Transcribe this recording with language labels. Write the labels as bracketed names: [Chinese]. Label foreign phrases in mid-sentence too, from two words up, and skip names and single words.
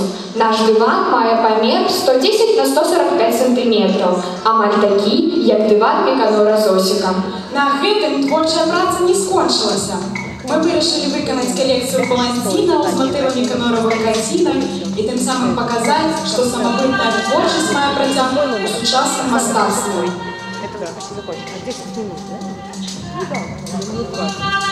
[Belarusian] Наш дыван мае памер 110 на 145 сантиметраў, амаль такі, як дыван Міканора Зосіка. На гэтым творчая праца не скончылася. Мы вырашылі выканаць калекцыю паланцінаў з матывамі камеравых карцінак і тым самым паказаць, што самабытная творчасць мае працяг у сучасным мастацтве. [Russian] Это да, почти закончено. 10 минут, да? Ну да, минут 20.